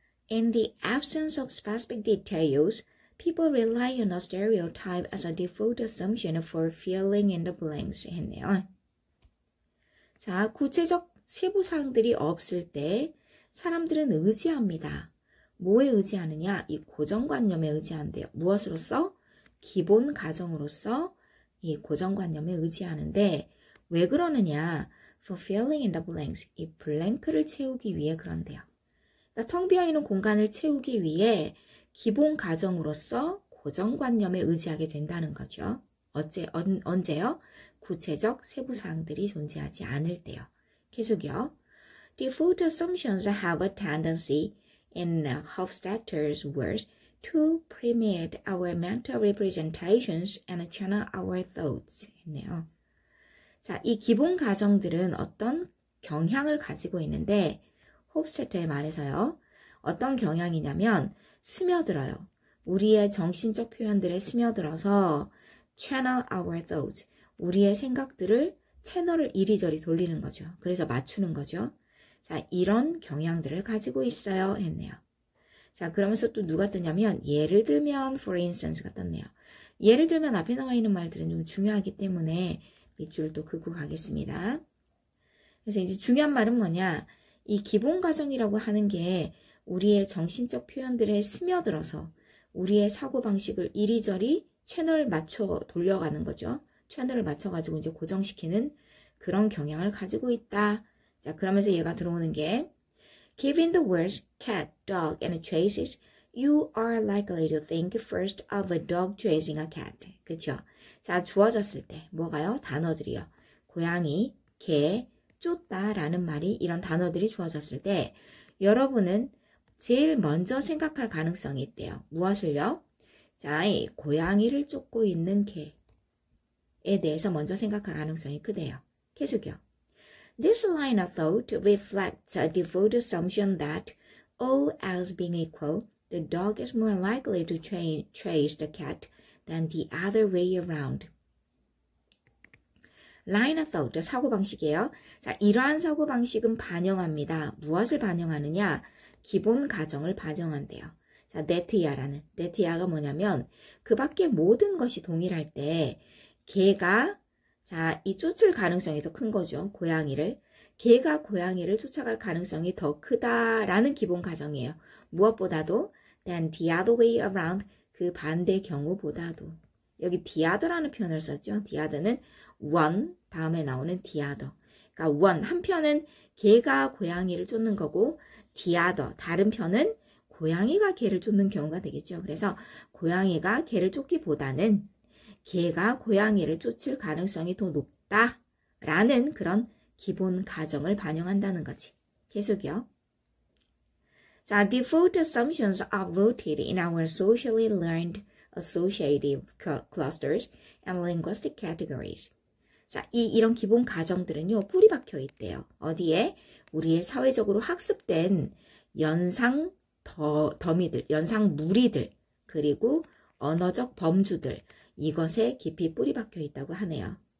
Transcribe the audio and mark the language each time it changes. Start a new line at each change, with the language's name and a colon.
English: In the absence of specific details, people rely on a stereotype as a default assumption for filling in the blanks
Korean: 했네요. 자, 구체적 세부 사항들이 없을 때 사람들은 의지합니다. 뭐에 의지하느냐? 이 고정관념에 의지한대요. 무엇으로서? 기본 가정으로서 이 고정관념에 의지하는데 왜 그러느냐?
English: For filling in the blanks.
Korean: 이 블랭크를 채우기 위해 그런대요. 그러니까 텅 비어있는 공간을 채우기 위해 기본 가정으로서 고정관념에 의지하게 된다는 거죠. 언제요? 구체적 세부 사항들이 존재하지 않을 때요. 계속이요.
English: Default assumptions have a tendency, in Hofstadter's words, to permeate our mental representations and channel our thoughts.
Korean: 했네요. 자, 이 기본 가정들은 어떤 경향을 가지고 있는데 홉스타터의 말에서요. 어떤 경향이냐면 스며들어요. 우리의 정신적 표현들에 스며들어서
English: channel our thoughts.
Korean: 우리의 생각들을 채널을 이리저리 돌리는 거죠. 그래서 맞추는 거죠. 자, 이런 경향들을 가지고 있어요 했네요. 자, 그러면서 또 누가 뜨냐면 예를 들면
English: for instance
Korean: 가 떴네요. 예를 들면 앞에 나와 있는 말들은 좀 중요하기 때문에 밑줄 또 긋고 가겠습니다. 그래서 이제 중요한 말은 뭐냐? 이 기본 가정이라고 하는 게 우리의 정신적 표현들에 스며들어서 우리의 사고방식을 이리저리 채널 맞춰 돌려가는 거죠. 채널을 맞춰가지고 이제 고정시키는 그런 경향을 가지고 있다. 자, 그러면서 얘가 들어오는 게
English: Given the words cat, dog, and chases, you are likely to think first of a dog chasing a cat.
Korean: 그쵸? 자, 주어졌을 때 뭐가요? 단어들이요. 고양이, 개, 쫓다 라는 말이 이런 단어들이 주어졌을 때 여러분은 제일 먼저 생각할 가능성이 있대요. 무엇을요? 자, 이 고양이를 쫓고 있는 개에 대해서 먼저 생각할 가능성이 크대요. 계속요.
English: This line of thought reflects a default assumption that, all else being equal, the dog is more likely to chase the cat than the other way around. Line of thought,
Korean: 사고방식이에요. 자, 이러한 사고방식은 반영합니다. 무엇을 반영하느냐? 기본 가정을 반영한대요. 자, 네티아가 뭐냐면 그 밖에 모든 것이 동일할 때 개가 자, 이 쫓을 가능성이 더 큰 거죠. 고양이를. 개가 고양이를 쫓아갈 가능성이 더 크다라는 기본 가정이에요. 무엇보다도
English: than the other way around,
Korean: 그 반대 경우보다도. 여기 the other라는 표현을 썼죠. the other는 one 다음에 나오는 the other. 그러니까 one 한 편은 개가 고양이를 쫓는 거고 the other 다른 편은 고양이가 개를 쫓는 경우가 되겠죠. 그래서 고양이가 개를 쫓기보다는 개가 고양이를 쫓을 가능성이 더 높다라는 그런 기본 가정을 반영한다는 거지. 계속이요. 자,
English: default assumptions are rooted in our socially learned associative clusters and linguistic categories.
Korean: 자, 이런 기본 가정들은요, 뿌리 박혀 있대요. 어디에? 우리의 사회적으로 학습된 연상 더미들, 연상 무리들, 그리고 언어적 범주들, 이것에 깊이 뿌리 박혀 있다고 하네요.